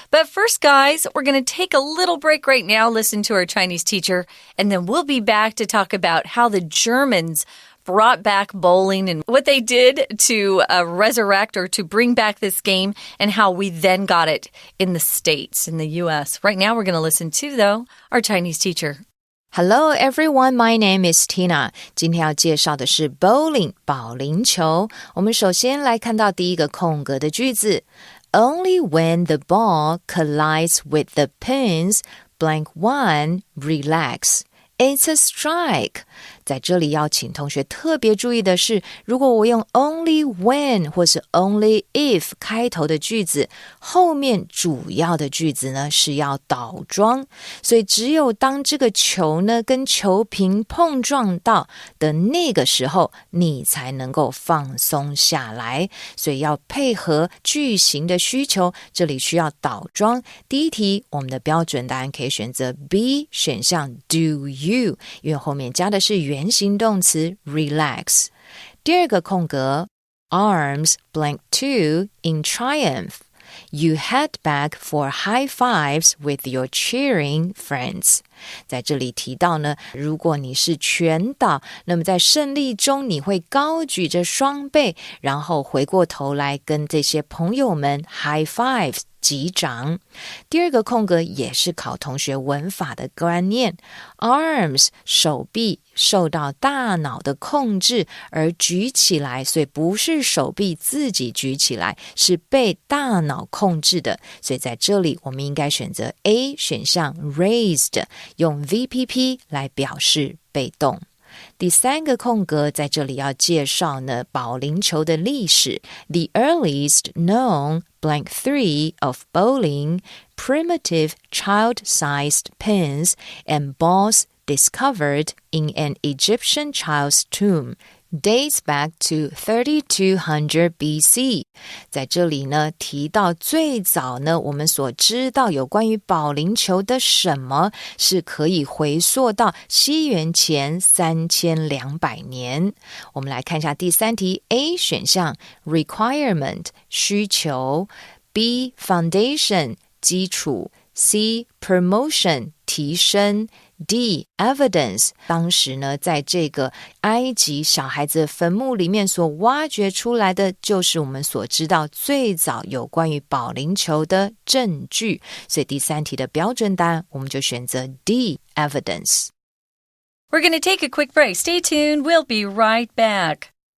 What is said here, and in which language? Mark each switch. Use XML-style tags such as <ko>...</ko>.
<en>But first, guys, we're going to take a little break right now, listen to our Chinese teacher, and then we'll be back to talk about how the Germans brought back bowling and what they did to resurrect or to bring back this game and how we then got it in the States, in the U.S. Right now we're going to listen to, though, our Chinese teacher. Hello everyone, my name is Tina.</en> <zh>今天要介绍的是 bowling 保龄球。我们首先来看到第一个空格的句子</zh> <en>Only when the ball collides with the pins, blank one, relax. It's a strike.</en> <zh>在这里要请同学特别注意的是，如果我用 only when 或是 only if 开头的句子，后面主要的句子呢是要倒装，所以只有当这个球呢跟球瓶碰撞到的那个时候，你才能够放松下来，所以要配合句型的需求，这里需要倒装。第一题我们的标准答案可以选择 B 选项 do you， 因为后面加的是原形动词 relax。第二个空格</zh> <en>arms blank 2 in triumph. You head back for high fives with your cheering friends.</en> <zh>在这里提到呢，如果你是全倒，那么在胜利中你会高举着双臂，然后回过头来跟这些朋友们 high fives 击掌。第二个空格也是考同学文法的观念 ，arms 手臂受到大脑的控制而举起来，所以不是手臂自己举起来，是被大脑控制的，所以在这里我们应该选择 A 选项 raised， 用 VPP 来表示被动。第三个空格在这里要介绍呢保龄球的历史</zh> <en>The earliest known blank 3 of bowling, primitive child-sized pins and balls discovered in an Egyptian child's tomb dates back to 3200 BC。</en> <zh>在这里呢提到最早呢我们所知道有关于保龄球的什么是可以回溯到西元前3200年。我们来看一下第三题 A 选项 requirement 需求， B foundation 基础， C promotion 提升， D evidence 当时呢在这个埃及小孩子坟墓里面所挖掘出来的就是我们所知道最早有关于保龄球的证据，所以第三题的标准答案我们就选择 D evidence。</zh> <en>We're going to take a quick break. Stay tuned. We'll be right back.</en>